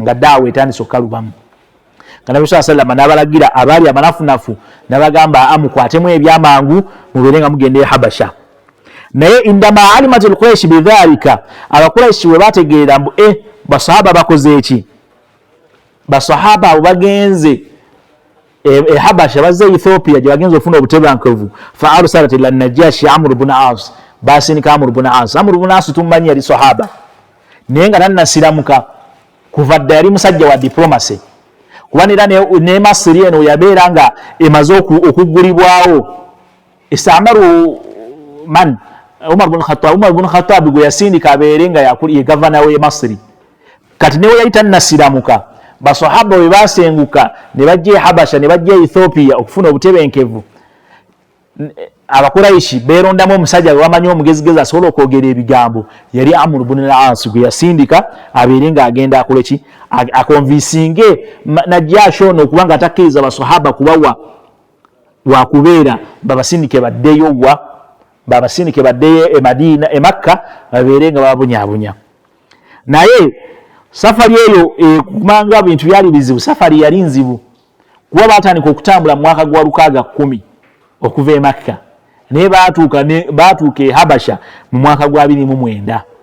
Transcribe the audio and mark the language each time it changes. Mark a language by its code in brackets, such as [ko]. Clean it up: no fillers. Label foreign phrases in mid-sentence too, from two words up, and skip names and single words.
[lg] nga daawe etandise okukalubamu nga Nabi sallallahu alayhi wasallam n'abalagira abaali abanafunafu n'abagamba amukwatemu ebyamangu mubeere nga mugende Habasha naye [ar] عندما علمت قريش بذلك [lg] abakuraishi we bategeera mbu basahaba bakoze eki basahaba abo bagenze Habasha bazze Ethiopia gye bagenze ofuna obutebankevu [ar] فأرسلت إلى النجاشي [lg] Amr ibn As basindika Amr ibn As Amr ibn As tummanyi yali sahaba naye nga tannasiramuka kuva dda yali musajja wa diplomacy kuba nera ne Masiri eno yabeera nga emaze okuggulibwawo istamaru man Umar ibn Khattab gwe yasindika abeere nga ye gavana we Masiri kati newe yali tannasiramuka basahaba we basenguka ne bajja Habasha ne bajja Ethiopia okufuna obutebenkevu abakuraishi beerondamu omusajja bamanyi omugezigezi asobola okwogera ebigambo yali Amr ibn al-As gwe yasindika abeere nga agenda akoleki akonvisinge Najashi ono okuba nga atakkiriza basahaba kubawa wakubeera babasindike baddeyo e Madina e Makka babeere nga babunyabunya naye safari eyo kumanga bintu byali bizibu safari yali nzibu kuba batandika okutambula mu mwaka gwa 610 okuva e Makka naye baatuuka e Habasha mu mwaka gwa 2009